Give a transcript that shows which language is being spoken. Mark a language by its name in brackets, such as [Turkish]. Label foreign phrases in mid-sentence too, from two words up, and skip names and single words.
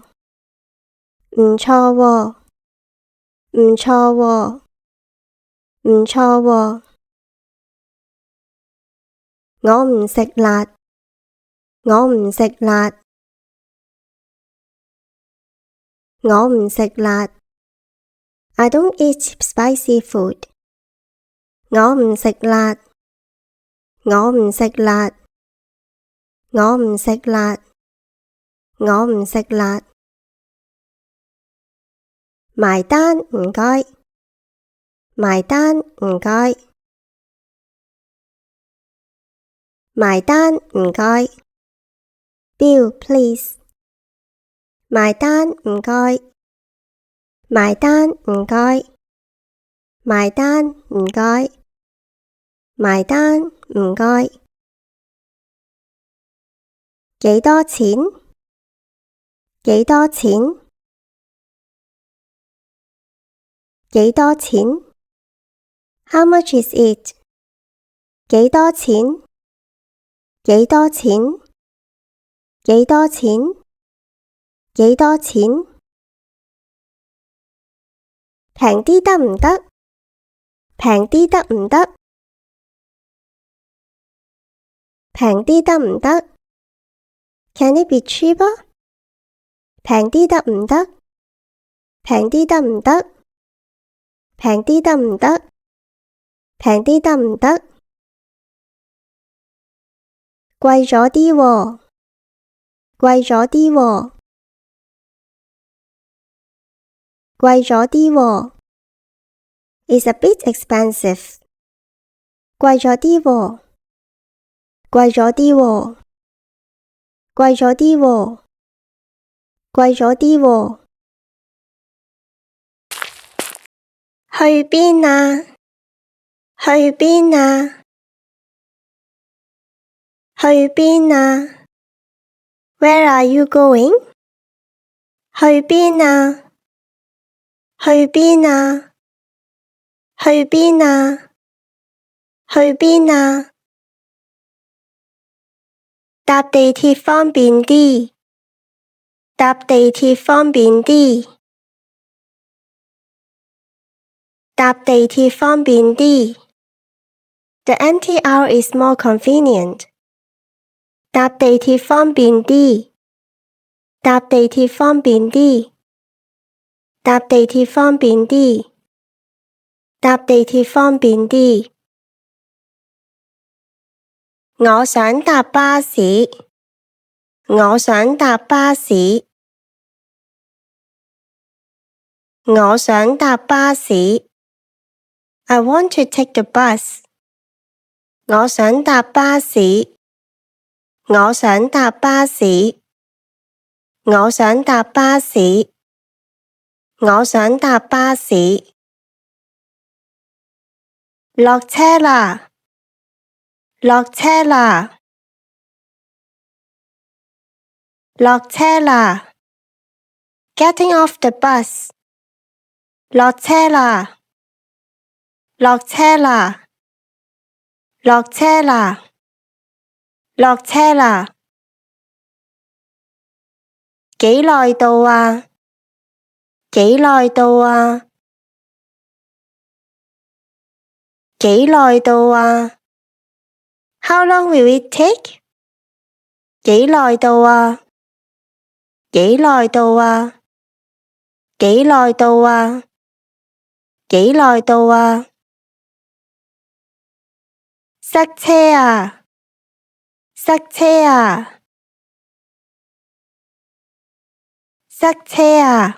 [Cantonese] 唔錯喎！唔錯喎！唔錯喎！我唔食辣，我唔食辣，我唔食辣。 [English] I don't eat spicy food。 [Cantonese] 我唔食辣，我唔食辣，我唔食辣，我唔食辣。埋單唔該，埋單唔該，埋單唔該。 [English] Bill please。 [Cantonese] 埋單唔該，埋單唔該，埋單唔該，埋單唔該。幾多錢？幾多錢？幾多錢？ [English] How much is it？ [Cantonese] 幾多錢？幾多錢？幾多錢？幾多錢？平啲得唔得？平啲得唔得？平啲得唔得？ [English] Can it be cheaper？ [Cantonese] 平啲得唔得？平啲得唔得？平啲得唔得？平啲得唔得？貴咗啲喎，貴咗啲喎，貴咗啲喎。 [English] It's a bit expensive。 [Cantonese] 貴咗啲喎，貴咗啲喎，貴咗啲喎。貴咗啲喎。去邊啊？去邊啊？去邊啊？ [English] Where are you going? [Cantonese] 去邊啊？去邊啊？去邊啊？去邊啊？搭地鐵方便啲。搭地鐵方便啲。搭地鐵方便啲。 [English] The MTR is more convenient. [Cantonese] 搭地鐵方便啲。搭地鐵方便啲。搭地鐵方便啲。搭地鐵方便啲。我想搭巴士。我想搭巴士。我想搭巴士。 [English] I want to take the bus. [Cantonese] 我想搭巴士。我想搭巴士。我想搭巴士。我想搭巴士。落車啦！落車啦！落車啦！ [English] Getting off the bus. [Cantonese] 落車啦！落車啦！落車啦！落車啦！幾耐到啊？幾耐到啊？幾耐到啊？ [English] How long will it take? [Cantonese] 幾耐到啊？幾耐到啊？幾耐到啊？幾耐到啊？塞車啊！塞車啊！塞車啊！